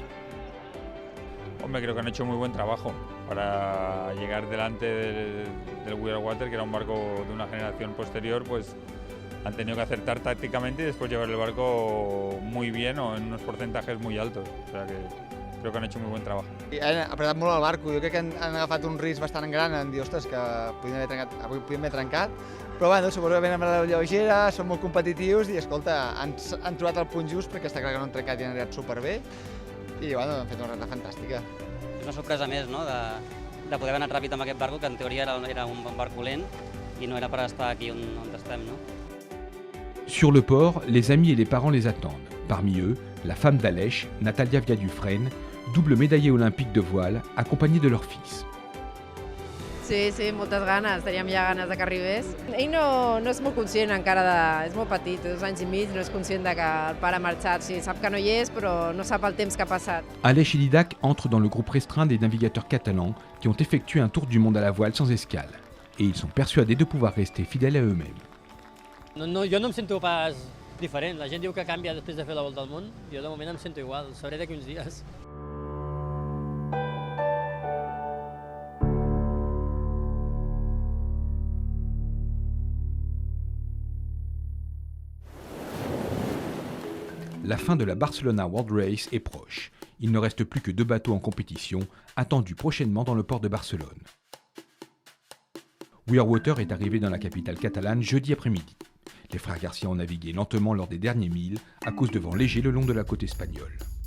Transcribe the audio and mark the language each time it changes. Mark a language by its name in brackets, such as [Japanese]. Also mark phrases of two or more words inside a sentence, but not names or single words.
[Spanish] Hombre, creo que han hecho muy buen trabajo para llegar delante del We Are Water, que era un barco de una generación posterior, pues han tenido que acertar tácticamente y después llevar el barco muy bien o en unos porcentajes muy altos. O sea que creo que han hecho muy buen trabajo. [Catalan] Han apretat molt el barco, jo crec que han agafat un risc bastant gran en dir, ostres, que podien haver trencat, però bueno, suposo que venen amb la lleugera, són molt competitius i escolta, han trobat el punt just perquè està clar que no han trencat i han anat superbé i bueno, hem fet una reta fantàstica. És una sorpresa més, no?, de poder haver anat ràpid amb aquest barco, que en teoria era un barco lent i no era per estar aquí on estem, no? [French] Sur le port, les amis et les parents les attendent. Parmi eux, la femme d'Aleix, Natalia Viadufresne, double médaillée olympique de voile, accompagnée de leur fils. [Catalan] Sí, sí, moltes ganes, teníem ja ganes de que arribés. Ell no és molt conscient encara és molt petit, 2 anys i mig, no és conscient de que el pare ha marxat. Sí, sap que no hi és, però no sap el temps que ha passat. [French] Aleix et Didac entrent dans le groupe restreint des navigateurs catalans qui ont effectué un tour du monde à la voile sans escale. Et ils sont persuadés de pouvoir rester fidèles à eux-mêmes. [Catalan] No, jo no em sento pas diferent. La gent diu que canvia després de fer la volta al món. Jo de moment em sento igual, sabré d'aquí uns dies. [French] La fin de la Barcelona World Race est proche. Il ne reste plus que 2 bateaux en compétition, attendus prochainement dans le port de Barcelone. We Are Water est arrivé dans la capitale catalane jeudi après-midi. Les frères Garcia ont navigué lentement lors des derniers milles à cause de vents légers le long de la côte espagnole.